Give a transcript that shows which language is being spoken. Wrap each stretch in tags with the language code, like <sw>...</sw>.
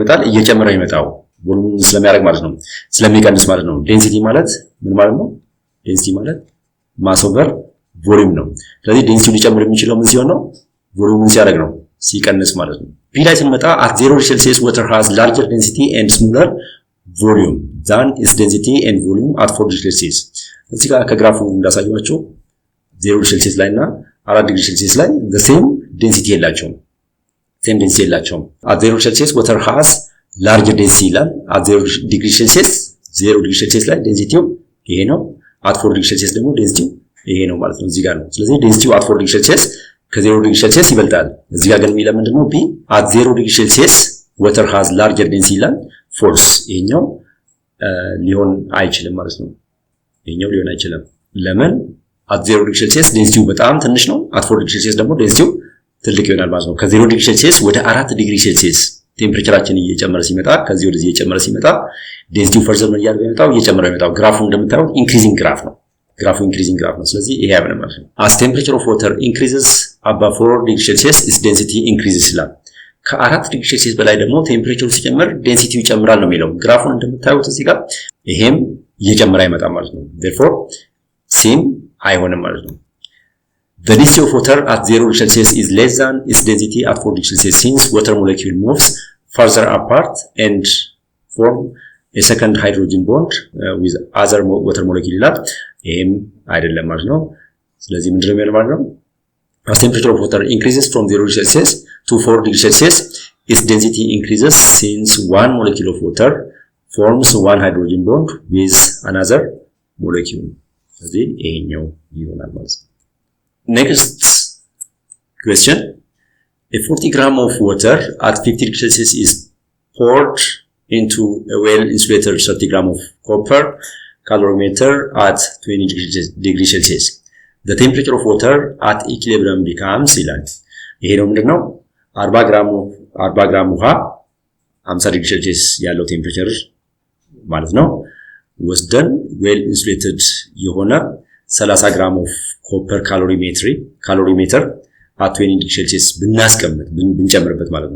<am>እየጨመረ ነው የሚመጣው ቮሊዩሙን ስለሚያደርግ ማለት ነው፣ ስለሚቀንስ ማለት ነው። ዴንሲቲ ማለት ምን ማለት ነው? ዴንሲቲ ማለት ማስ ኦቨር ቮሊዩም ነው። ስለዚህ ዴንሲቲው ሊጨምር የሚችለው ምን ሲሆን ነው? ቮሊዩሙን ሲያደርግ ነው፣ ሲቀንስ ማለት ነው። ቢ ላይ ስንመጣ</am> <en>at 0 degree Celsius water has larger density and smaller volume than its density and volume at 4 degree Celsius</en> <am>እዚህ ጋር ከግራፉ እንዳሳየኋችሁ 0 degree Celsius ላይ እና 4 degree Celsius ላይ</am> <en>the same density</en> <am>የላቸውም።</am> <en>at 0 degree Celsius water has larger density</en> <am>ይላል።</am> <en>at 0 degree Celsius</en> <am>ላይ ዴንሲቲው ይሄ ነው።</am> <en>at 4 degree Celsius</en> <am>ደግሞ ዴንሲቲው ይሄ ነው ማለት ነው፣ እዚህ ጋር ነው። ስለዚህ ዴንሲቲው at 4 degree Celsius ከ0 degree Celsius ይበልጣል። እዚህ ጋር ግን የሚለው ምንድነው? ቢ</am> <en>at 0 degree Celsius water has larger density</en> <am>ይላል። ፎልስ፣ ይሄኛው ሊሆን አይችልም ማለት ነው። ይሄኛው ሊሆን አይችልም። ለምን?</am> <en>at 0 degree Celsius</en> <am>ዴንሲቲው በጣም ትንሽ ነው።</am> <en>at 4 degree Celsius</en> <am>ደግሞ ዴንሲቲው ትልቅ ይሆናል ማለት ነው። ከ0 degree Celsius ወደ 4 degree Celsius ቴምፕሬቸራችን እየጨመረ ሲመጣ ከዚህ ወደዚህ እየጨመረ ሲመጣ ዴንሲቲው ፈርዘር ምን እያደረገ ይመጣው? እየጨመረ ይመጣው። ግራፉ እንደምታዩት ኢንክሪዚንግ ግራፍ ነው። ስለዚህ ይሄ ያብነ ማለት ነው።</am> <en>as temperature of water increases above 4 degree Celsius its density increases</en> <am>ይላል። ከ4 ዲግሪ ሴልሺየስ በላይ ደግሞ ቴምፕሬቸሩ ሲጨምር ዴንሲቲው ይጨምራል ነው የሚለው። ግራፉን እንደምታዩት እዚህ ጋር ይሄም እየጨመረ አይመጣም ማለት ነው።</am> <en>therefore</en> <am>ሴም አይሆንም ማለት ነው።</am> <en>the density of water at 0 degree Celsius is less than its density at 4 degree Celsius since water molecule moves further apart and form a second hydrogen bond with other water molecule</en> <am>ይላል። ይሄም አይደለም ማለት ነው። ስለዚህ ምንድነው የሚሆነው ማለት ነው?</am> <en>as temperature of water increases from 0 degree Celsius to 4 degree Celsius its density increases since one molecule of water forms one hydrogen bond with another molecule.</en> <am>ስለዚህ ይሄኛው ይሆናል ማለት ነው።</am> <en>next question, a 40 gram of water at 50 degree Celsius is poured into a well insulated 30 gram of copper calorimeter at 20 degrees Celsius. The temperature of water at equilibrium becomes</en> <am>ይላል። ይሄ ነው ምንድነው 40 ግራም ውሃ 50 ዲግሪ ሴልሺየስ ያለው ቴምፕሬቸር ማለት ነው ወስደን ዌል ኢንሱሌትድ የሆነ 30 ግራም ኦፍ ኮፐር ካሎሪሜትር at 20 ዲግሪ ሴልሺየስ ብንጨምርበት</am>